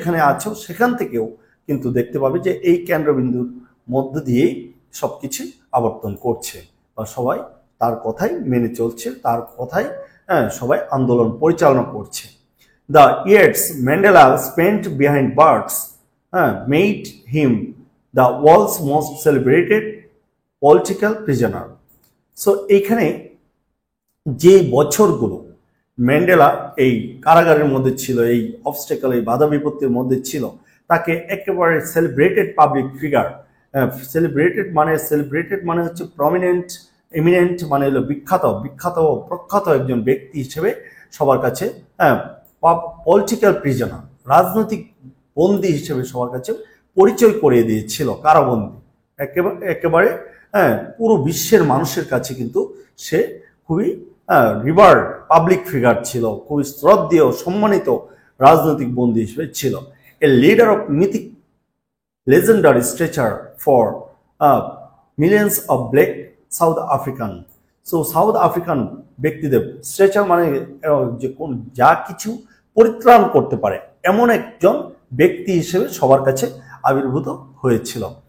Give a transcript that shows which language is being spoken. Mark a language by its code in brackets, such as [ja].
[bn] আছো সেখান থেকেও কিন্তু দেখতে পাবে যে এই কেন্দ্রবিন্দুর মধ্য দিয়েই সবকিছু আবর্তন করছে, বা সবাই তার কথাই মেনে চলছে, তার কথাই সবাই আন্দোলন পরিচালনা করছে। [en] The years Mandela spent behind bars made him the world's most celebrated political prisoner. [bn] So এইখানে যে বছরগুলো ম্যান্ডেলা এই কারাগারের মধ্যে ছিল, এই অবস্টেকল, এই বাধা বিপত্তির মধ্যে ছিল, তাকে একেবারে সেলিব্রেটেড পাবলিক ফিগার, সেলিব্রেটেড মানে হচ্ছে প্রমিনেন্ট, এমিনেন্ট মানে হলো প্রখ্যাত একজন ব্যক্তি হিসেবে সবার কাছে, পলিটিক্যাল প্রিজনার, রাজনৈতিক বন্দী হিসেবে সবার কাছে পরিচয় করিয়ে দিয়েছিল, কারাবন্দী একেবারে পুরো বিশ্বের মানুষের কাছে কিন্তু সে খুবই রিভার্ড পাবলিক ফিগার ছিল, খুবই শ্রদ্ধেয় সম্মানিত রাজনৈতিক বন্দী হিসেবে ছিল। [en] A leader of mythic legendary stature for millions of black South African. [bn] So south African ব্যক্তিদের স্ট্রেচার মানে যে কোন যা কিছু পরিত্রাণ করতে পারে এমন একজন ব্যক্তি হিসেবে সবার কাছে আবির্ভূত হয়েছিল।